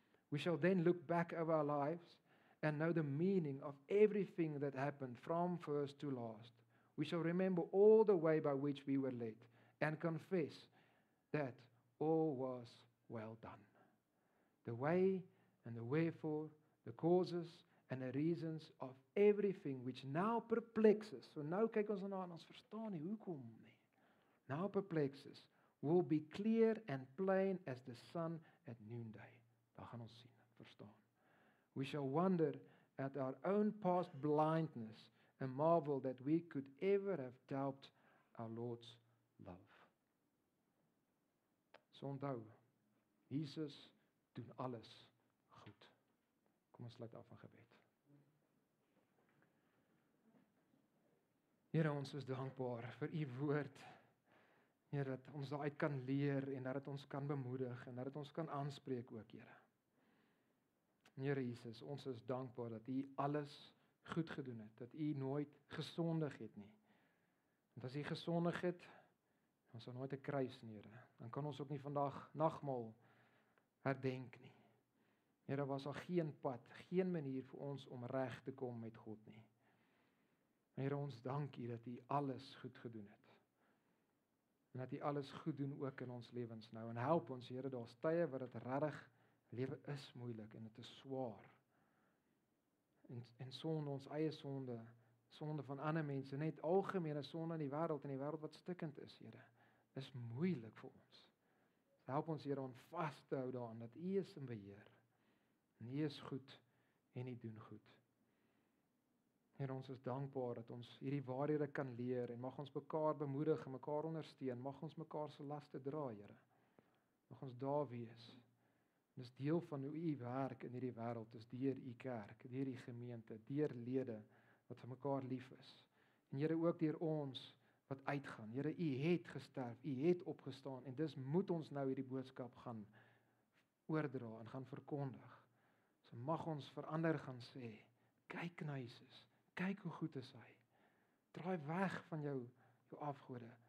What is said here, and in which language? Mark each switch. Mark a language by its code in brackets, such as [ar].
[en] We shall then look back over our lives and know the meaning of everything that happened from first to last. We shall remember all the way by which we were led and confess that all was well done. The way and the wherefore, the causes and the reasons of everything which now perplexes. [af] So nou kyk ons daarna en ons verstaan nie hoekom nie. [en] Now perplexes will be clear and plain as the sun at noonday. [af] Daar gaan ons sien, verstaan. [en] We shall wonder at our own past blindness and marvel that we could ever have doubted our Lord's love. [af] So onthou, Jesus doen alles goed. Kom ons sluit af in gebed. Here, ons is dankbaar vir u woord. Here, dat ons daaruit kan leer en dat dit ons kan bemoedig en dat dit ons kan aanspreek ook, Here. Here Jesus, ons is dankbaar dat u alles goed gedoen het, dat u nooit gesondig het nie. Want as u gesondig het, ons sal nooit 'n kruis nie, Here. Dan kan ons ook nie vandag nagmaal herdenk nie. Here, was daar geen pad, geen manier vir ons om reg te kom met God nie. Here, ons dank u dat u alles goed gedoen het. En dat u alles goed doen ook in ons lewens nou. En help ons, Here, daar's tye wat dit regtig lewe is moeilik en dit is swaar. En sonde, ons eie sonde van ander mense, net algemene sonde in die wêreld wat stikkend is, Here, is moeilik vir ons. Help ons, Here, om vas te hou daaraan dat u is in beheer. En u is goed en u doen goed. Here, ons is dankbaar dat ons hierdie waarhede kan leer en mag ons mekaar bemoedig en mekaar ondersteun. Mag ons mekaar se laste dra, Here. Mag ons daar wees. Dis deel van hoe u werk in hierdie wêreld, is deur u kerk, deur die gemeente, deur lede wat vir mekaar lief is. En Here, ook deur ons wat uitgaan. Here, u het gesterf, u het opgestaan en dis moet ons nou hierdie boodskap gaan oordra en gaan verkondig. So mag ons verander gaan sê, kyk na Jesus. Kyk hoe goed is hy. Draai weg van jou afgode.